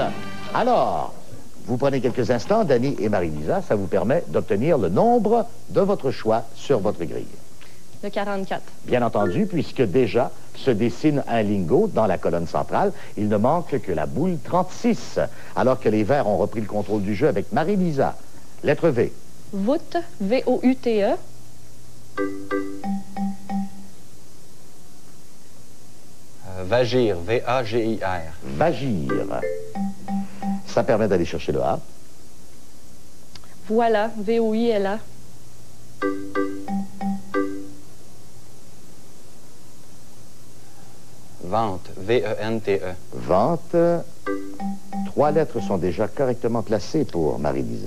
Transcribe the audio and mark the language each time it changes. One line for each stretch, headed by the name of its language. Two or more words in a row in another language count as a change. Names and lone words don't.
French: Alors, vous prenez quelques instants, Dany et Marie-Lisa, ça vous permet d'obtenir le nombre de votre choix sur votre grille. Le 44. Bien entendu, puisque déjà se dessine un lingo dans la colonne centrale, il ne manque que la boule 36, alors que les Verts ont repris le contrôle du jeu avec Marie-Lisa. Lettre V. Voûte, V-O-U-T-E. Vagir, V-A-G-I-R. Vagir. Ça permet d'aller chercher le A. Voilà, V-O-I-L-A. Vente, V-E-N-T-E. Vente. 3 lettres sont déjà correctement placées pour Marie-Lisa.